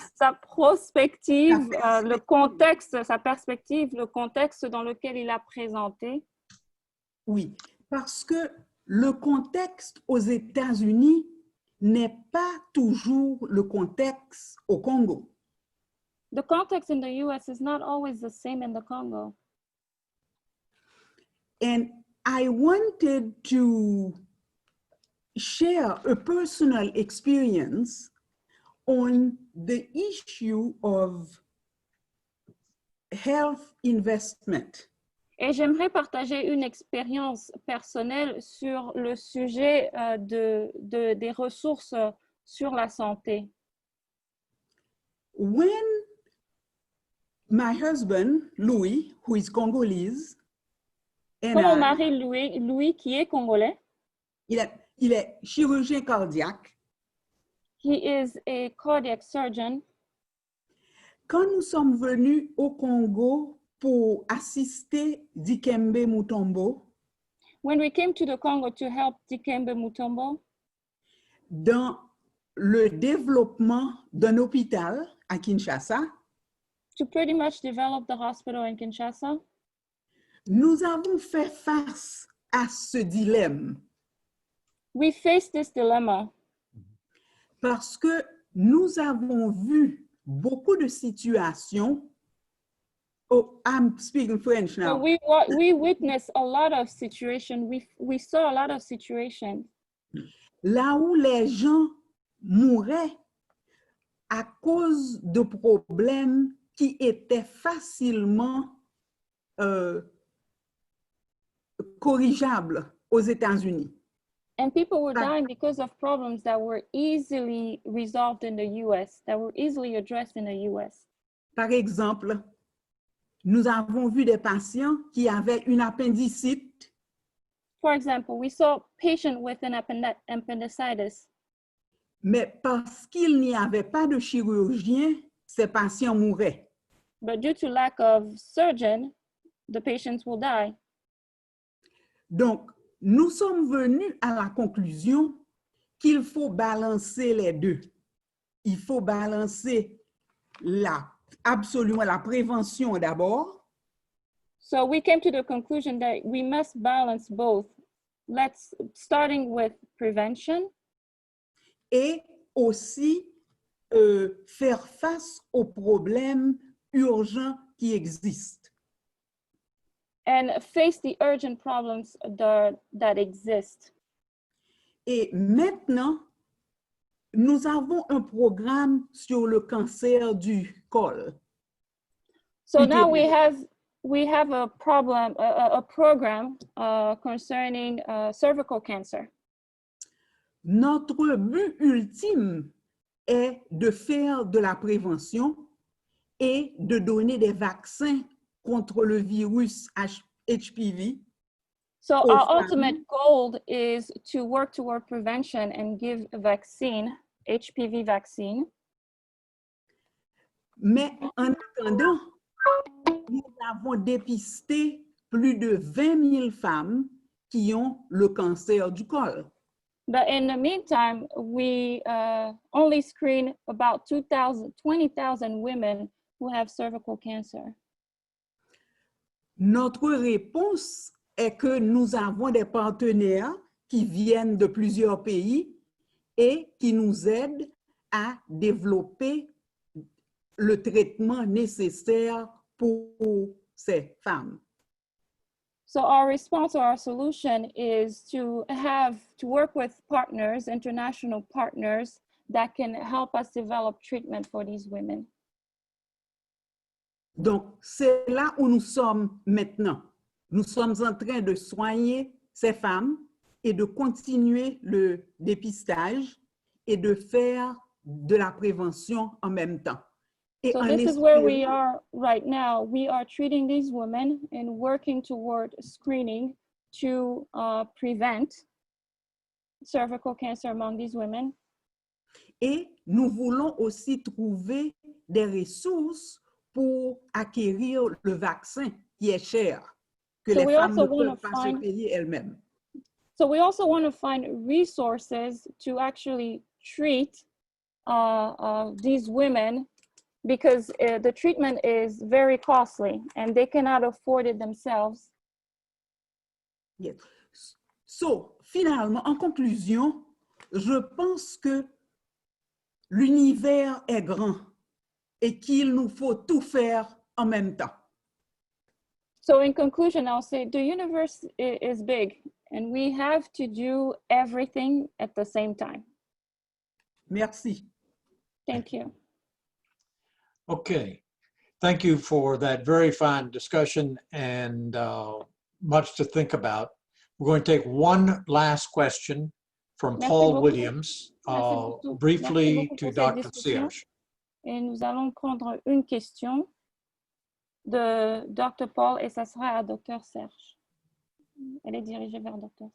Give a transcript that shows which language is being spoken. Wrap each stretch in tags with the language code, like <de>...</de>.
<fr>Sa prospective, le contexte, sa perspective, le contexte dans lequel il a présenté. Oui, parce que le contexte aux États-Unis n'est pas toujours le contexte au Congo.</fr> <en>The context in the US is not always the same in the Congo. And I wanted to share a personal experience on the issue of health investment.</en> <fr>Et j'aimerais partager une expérience personnelle sur le sujet des ressources sur la santé.</fr> <en>When my husband, Louis, who is Congolese, and</en> <fr>Quand mon mari Louis, qui est congolais, il est chirurgien cardiaque.</fr> <en>He is a cardiac surgeon.</en> <fr>Quand nous sommes venus au Congo pour assister Dikembe Mutombo,</fr> <en>when we came to the Congo to help Dikembe Mutombo,</en> <fr>dans le développement d'un hôpital à Kinshasa,</fr> <en>to pretty much develop the hospital in Kinshasa,</en> <fr>nous avons fait face à ce dilemme.</fr> <en>We faced this dilemma.</en> <fr>Parce que nous avons vu beaucoup de situations.</fr> <en>Oh, I'm speaking French now. So we witnessed a lot of situations. We saw a lot of situations.</en> <fr>Là où les gens mouraient à cause de problèmes qui étaient facilement corrigeables aux États-Unis.</fr> <en>And people were dying because of problems that were easily resolved in the US, that were easily addressed in the US.</en> <fr>Par exemple, nous avons vu des patients qui avaient une appendicite.</fr> <en>For example, we saw a patient with an appendicitis.</en> <fr>Mais parce qu'il n'y avait pas de chirurgien, ces patients mouraient.</fr> <en>But due to lack of surgeon, the patients will die.</en> <fr>Donc, nous sommes venus à la conclusion qu'il faut balancer les deux. Il faut balancer absolument la prévention d'abord.</fr> <en>So we came to the conclusion that we must balance both. Starting with prevention.</en> <fr>Et aussi faire face aux problèmes urgents qui existent.</fr> <en>And face the urgent problems that exist.</en> <fr>Et maintenant, nous avons un programme sur le cancer du col.</fr> <en>So now we have a program concerning cervical cancer.</en> <fr>Notre but ultime est de faire de la prévention et de donner des vaccins contre le virus HPV.</fr> <en>So our ultimate goal is to work toward prevention and give a vaccine, HPV vaccine.</en> <fr>Mais en attendant, nous avons dépisté plus de 20 000 femmes qui ont le cancer du col.</fr> <en>But in the meantime, we only screen about 20,000 women who have cervical cancer.</en> <fr>Notre réponse est que nous avons des partenaires qui viennent de plusieurs pays et qui nous aident à développer le traitement nécessaire pour ces femmes.</fr> <en>So our response or our solution is to work with partners, international partners, that can help us develop treatment for these women.</en> <fr>Donc, c'est là où nous sommes maintenant. Nous sommes en train de soigner ces femmes et de continuer le dépistage et de faire de la prévention en même temps. Et</fr> <en>So this is where we are right now. We are treating these women and working toward screening to prevent cervical cancer among these women.</en> <fr>Et nous voulons aussi trouver des ressources pour acquérir le vaccin qui est cher, que les femmes ne peuvent pas se payer elles-mêmes.</fr> <en>So we also want to find resources to actually treat these women, because the treatment is very costly and they cannot afford it themselves. Yes.</en> <fr>So, finalement, en conclusion, je pense que l'univers est grand et qu'il nous faut tout faire en même temps.</fr> <en>So in conclusion, I'll say the universe is big and we have to do everything at the same time.</en> <fr>Merci.</fr> <en>Thank you. Okay, thank you for that very fine discussion and much to think about. We're going to take one last question from Paul Williams, briefly to Dr. Serge.</en> <fr>Et nous allons prendre une question de Dr. Paul et ça sera à Dr. Serge. Elle est dirigée vers Dr.</fr>